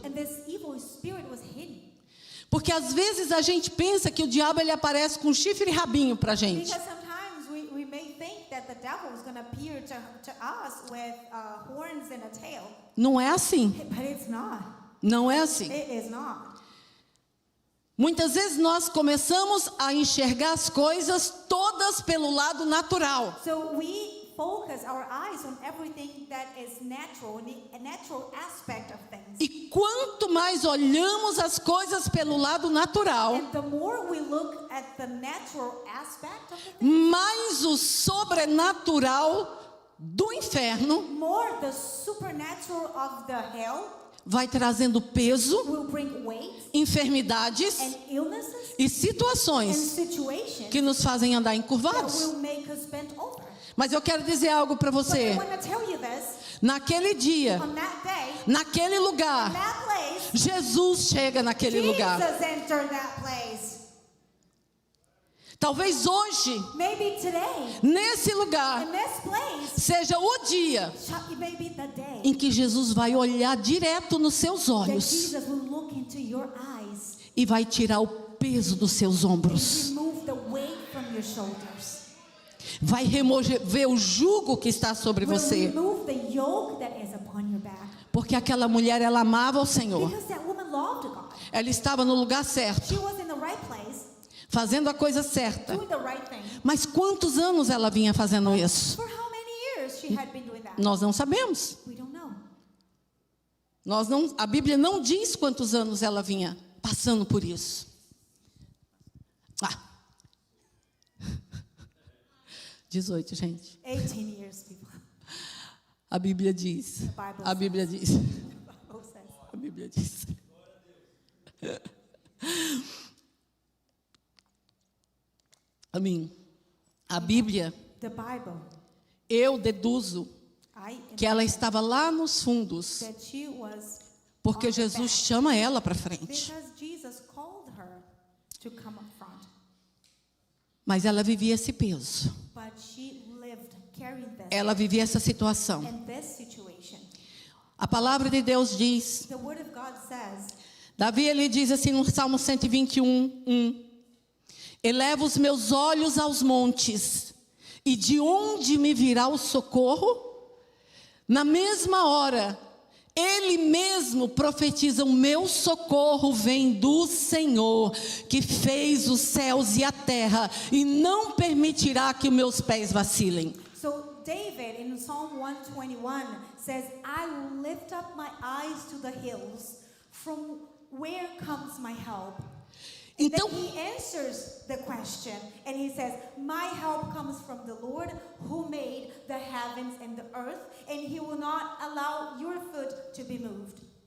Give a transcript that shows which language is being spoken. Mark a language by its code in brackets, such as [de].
[en] And this evil spirit was hidden. [pt] Porque às vezes a gente pensa que o diabo ele aparece com chifre e rabinho para a gente. [en] Because sometimes we may think that the devil is going to appear to us with horns and a tail. [pt] Não é assim. [en] But it's not. [pt] Não é assim. [en] It is not. [pt] Muitas vezes nós começamos a enxergar as coisas todas pelo lado natural. [en] So we focus our eyes on everything that is natural, a natural aspect of things. [pt] E quanto mais olhamos as coisas pelo lado natural, [en] And the more we look at the natural aspect of the thing, [pt] mais o sobrenatural do inferno [en] more the supernatural of the hell [pt] vai trazendo peso, [en] will bring weight [pt] enfermidades [en] and illnesses [pt] e [en] and [pt] situações [en] situations [pt] que nos fazem andar [en] that [pt] encurvados. [en] will make us bend over. [pt] Mas eu quero dizer algo para [en] But I [pt] você. [en] want to tell you this, [pt] Naquele dia, [en] on that day, [pt] naquele lugar, [en] that place, [pt] Jesus chega naquele lugar. [en] Jesus entered that place. [pt] Talvez hoje, [en] Maybe today, [pt] nesse lugar, [en] in this place, [pt] seja o dia [en] it may be the day [pt] em que Jesus vai olhar direto nos seus [en] that [pt] olhos [en] Jesus will look into your eyes [pt] e vai tirar o peso dos seus [en] and [pt] ombros. [en] remove the weight from your shoulders. [pt] Vai remover o jugo que está sobre [en] Will [pt] você. [en] remove the yoke that is upon your back. [pt] Porque aquela mulher, ela amava o Senhor. [en] Because that woman loved God. [pt] Ela estava no lugar certo, [en] She was in the right place, [pt] fazendo a coisa certa. [en] doing the right thing. [pt] Mas quantos anos ela vinha fazendo isso? [en] For how many years she had been doing that? [pt] Nós não sabemos. [en] We don't know. [pt] A Bíblia não diz quantos anos ela vinha passando por isso. 18, gente. [en] 18 years, people. [pt] A Bíblia diz. A Bíblia diz. [en] Bible says. [pt] A Bíblia diz. Amém. A Bíblia, [en] The Bible, [pt] eu deduzo que ela estava lá nos fundos, [en] that she was [pt] porque [en] on the [pt] Jesus [en] back [pt] chama ela para frente. [en] because Jesus called her to come up front. [pt] Mas ela vivia esse peso. [en] But she lived carrying this [pt] Ela vivia essa situação. [en] and this situation. [pt] A palavra de Deus diz, [en] The word of God says, [pt] Davi ele diz assim no Salmo 121, eleva os meus olhos aos montes, e de onde me virá o socorro? Na mesma hora, ele mesmo profetiza, o meu socorro vem do Senhor, que fez os céus e a terra, e não permitirá que os meus pés vacilem. [en] so David in Psalm 121 says, I will lift up my eyes to the hills. From where comes my help? And [pt] Então, [en] then he answers the question and he says, my help comes from the Lord who made the heavens and the earth, and he will not allow your foot to be moved.